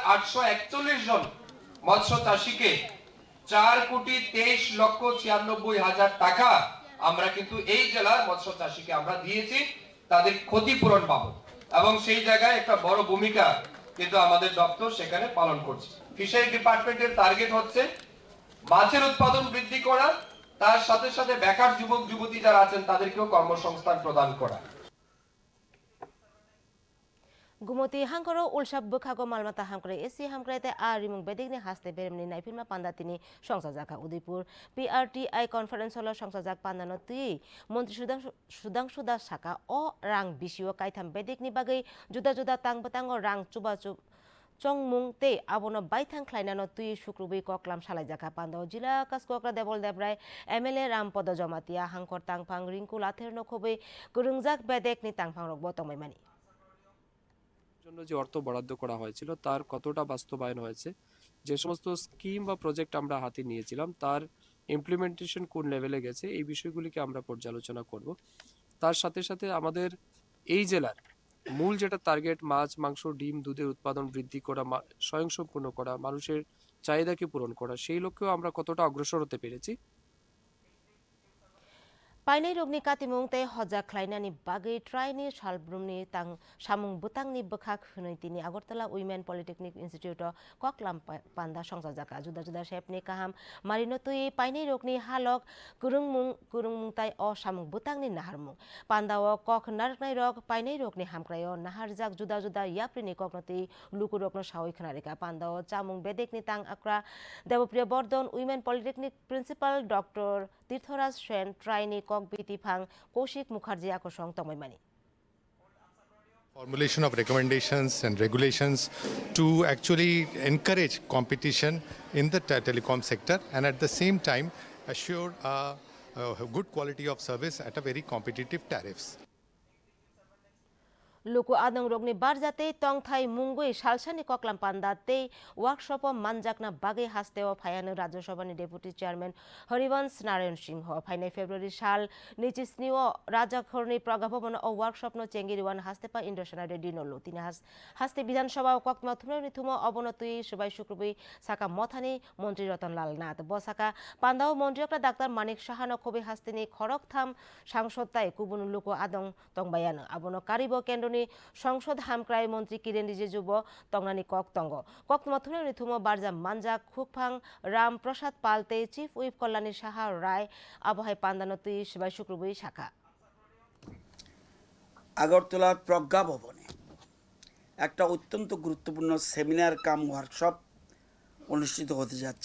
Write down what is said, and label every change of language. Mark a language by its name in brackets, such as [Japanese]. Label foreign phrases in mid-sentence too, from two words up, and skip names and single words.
[Bangla] 12,841 জন মৎস্য চাষীকে 4,23,96,হাজার টাকা আমরা কিন্তু এই জেলার মৎস্য চাষীকে আমরা দিয়েছি তাদের ক্ষতিপূরণ বাবদ, এবং সেই জায়গায় একটা বড় ভূমিকা কিন্তু আমাদের দপ্তর সেখানে পালন করছে। [English] fishery department's [Bangla] টার্গেট হচ্ছে মাছের উৎপাদন বৃদ্ধি করা, তার সাথে সাথে বেকার যুবক যুবতী যারা আছেন তাদেরকেও কর্মসংস্থান প্রদান করা। [Kok Borok] Gumoti hangkoro ulsab bukhago malmata hangkore esi hamkrete arimung bedikni haste beremni naifilma pandatini songsajaka Udaipur PRTI conference holo songsajak pandano tui Montri Sudangshu Das Saka o rang bisio kaitam bedikni bagai juda tang betango rang cuba Chongmung te abono baithang khlainano tui Shukrubi koklam salaijaka pando jila kaskokra Debol Debrai MLA Rampodo Jomatia hangkor tangpang Rinku Lathir nokhobe kurungjak bedekni tangpang rok botomaimani [Bangla] জন্য যে অর্থ বরাদ্দ করা হয়েছিল তার কতটা বাস্তবায়ন হয়েছে, যে সমস্ত স্কিম বা প্রজেক্ট আমরা হাতে নিয়েছিলাম তার ইমপ্লিমেন্টেশন কোন লেভেলে গেছে, এই বিষয়গুলিকে আমরা পর্যালোচনা করব। তার সাথে সাথে আমাদের এই জেলার মূল যেটা টার্গেট মাছ মাংস ডিম দুধের উৎপাদন বৃদ্ধি করা, স্বয়ংসম্পূর্ণ করা, মানুষের চাহিদাকে পূরণ করা, সেই লক্ষ্যেও আমরা কতটা অগ্রসর হতে পেরেছি। [Kok Borok] Painai rogni katimung te hoja khlainani bagai traini salbrumni tang samung butangni bekhak hunoi tini Agartala Women Polytechnic Institute koklam panda songsajaka juda shepni kaham marino tui painai rogni halok kurungmung tai o samung butangni naharmung pandao kok narknai rok painai rogni hamkrayo naharjak juda yaprini koknoti luku rokno sawai khnarika pandao chamung bedekni tang akra Devopriya Bordon Women Polytechnic Principal Dr. Tirthoraj Sen traini Biti Phang Kaushik Mukherjee akosong tomaimani. [English] Formulation of recommendations and regulations to actually encourage competition in the telecom sector and at the same time assure a good quality of service at a very competitive tariffs. [Kok Borok] Luku adang rogni barjate tongthai mungui salsani koklam pandate workshop manjakna bagai hasteo phayanu Rajya Sabha ni Deputy Chairman Harivansh Narayan Singh phainai February sal nichisnio Rajakhorni Pragabhavan o workshop no chengiriwan hastepa Indrasana Reddy nolu tini haste Bidhan Sabha koktma thumni thumo obonotui Subai Shukrubi Saka Mothani Montri Ratanlal Nath bosaka pandao Montri Dr. Manik Shahano khobe hasteni Khoroktham Sangsodtai kubun luku adang tongbayana abono Karibo Kendoni সংসদ হামক্রাই মন্ত্রী কিরেন রিজিজুব তংনানি কক তঙ্গ কক্তমাথুনে নিথুমো বারজা মানজা খুকফাং রাম প্রসাদ পালতে [English] chief whip [Kok Borok] কল্যাণী সাহা রায় আবহাই পান্দানতি শিবাই শুক্রবই শাখা [Bangla] আগরতলার প্রজ্ঞা ভবনে একটা অত্যন্ত গুরুত্বপূর্ণ [English] seminar cum workshop [Bangla] অনুষ্ঠিত হতে যাচ্ছে।